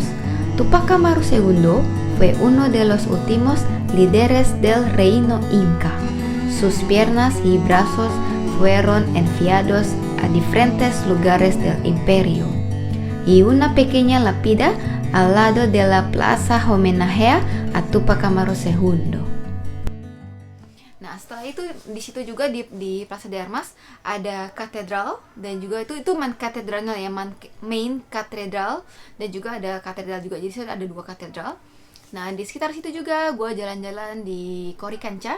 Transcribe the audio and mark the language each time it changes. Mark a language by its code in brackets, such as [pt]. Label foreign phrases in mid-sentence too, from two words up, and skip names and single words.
[es] Tupac Amaru II fue uno de los últimos líderes del reino inca. Sus piernas y brazos fueron enviados a diferentes lugares del imperio. Y una pequeña lápida al lado de la plaza homenajea a Tupac Amaru II. [id] Nah, setelah itu di situ juga di Plaza de Armas ada katedral, dan juga itu main katedralnya ya, main katedral, dan juga ada katedral juga. Jadi ada 2 katedral. Nah, di sekitar situ juga gue jalan-jalan di Coricancha.